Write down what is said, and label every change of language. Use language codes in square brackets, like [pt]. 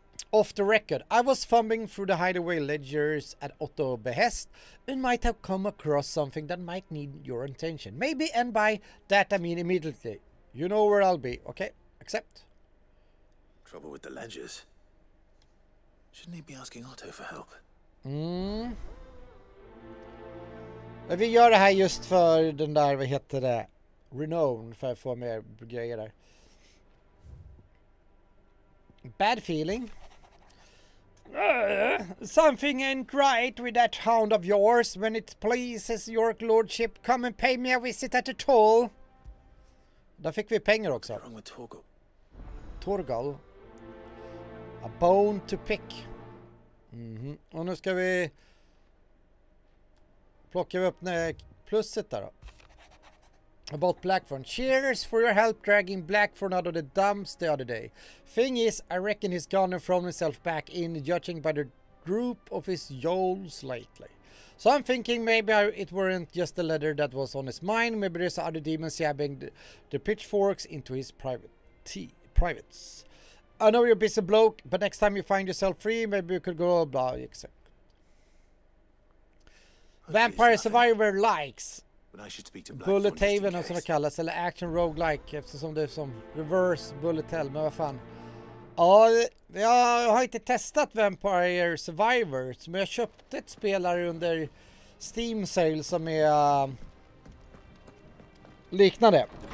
[en] Off the record, I was thumbing through the hideaway ledgers at Otto behest and might have come across something that might need your attention. Maybe, and by that I mean immediately. You know where I'll be, okay? Accept. Trouble with the ledgers. Shouldn't he be asking Otto for help? [sv] Vi gör det här just för den där, vad heter det? Renown, för att få mer grejer där. [en] Bad feeling. Something ain't right with that hound of yours. When it pleases your lordship, come and pay me a visit at the toll. [sv] Där fick vi pengar också. [en] What's wrong with Torgal? Torgal. A bone to pick. [sv] Och nu ska vi plocka upp plusset där då. [en] About Blackthorn. Cheers for your help dragging Blackthorn out of the dumps the other day. Thing is, I reckon he's gone and thrown himself back in, judging by the droop of his jowls lately. So I'm thinking maybe it weren't just the leather that was on his mind. Maybe there's other demons jabbing the pitchforks into his privates. I know you're a busy bloke, but next time you find yourself free, maybe you could go about except. Vampire Survivor likes. [sv] Bullet Haven som det kallas, eller Action Roguelike, eftersom det är som reverse bullet hell, men vad fan. Ja, jag har inte testat Vampire Survivors, men jag köpte ett spelare under Steam Sale som är liknande.